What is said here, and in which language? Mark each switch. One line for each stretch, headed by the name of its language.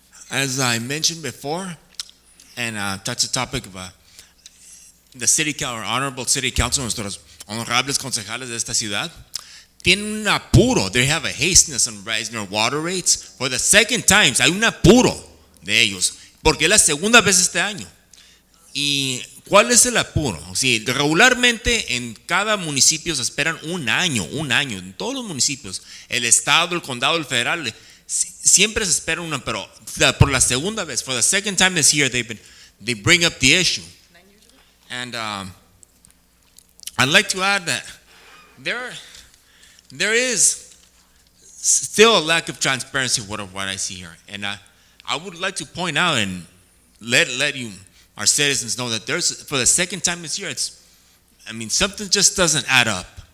English: As I mentioned before, and touched the topic of the city council, honorable city council,
Spanish: nuestros honorables concejales de esta ciudad, tienen un apuro.
English: They have a hasteness on raising their water rates. For the second time,
Spanish: hay un apuro de ellos, porque es la segunda vez este año. ¿Y cuál es el apuro? Sí, regularmente en cada municipio se esperan un año, en todos los municipios, el estado, el condado, el federal, siempre se espera una, pero por la segunda vez,
English: for the second time this year, they bring up the issue. And I'd like to add that there is still a lack of transparency what I see here. And I would like to point out and let you, our citizens, know that there's, for the second time this year, something just doesn't add up.